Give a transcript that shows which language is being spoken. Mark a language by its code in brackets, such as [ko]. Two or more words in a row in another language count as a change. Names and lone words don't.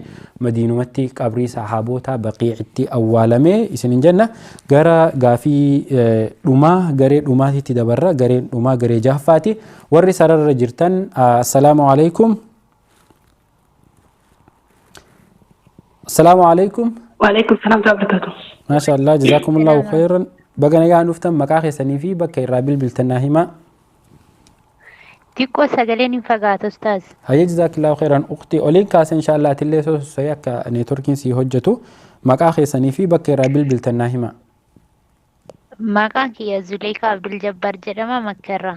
[om] Madiinumatti qabrii sahaabootaa Baqiicitti awwaalame. Isinin jenna gara gaafii dhumaa garee dhumaatitti dabarra. Gareen dhumaa garee jahaffaati. Warri sararra jirtan [ar] السلام عليكم. السلام عليكم. وعليكم السلام وبركاته. ما شاء الله جزاكم الله خيرا. [om] Baga nagaa dhuftan maqaa keessanii fi bakka irraa bilbiltan himaa. Xiqqoo sagaleen hin fagaatu ustaaz. [ar] هيا جزاك الله خيرا. [om] Ukhti oliin kaasa inshallah atillee sososee akka neetworkiin sii hojjetu maqaa keessanii fi bakka irraa bilbiltan himaa. Maqaan kiyya Zuleyka Abdul Jabbar jedhama Makkarraa.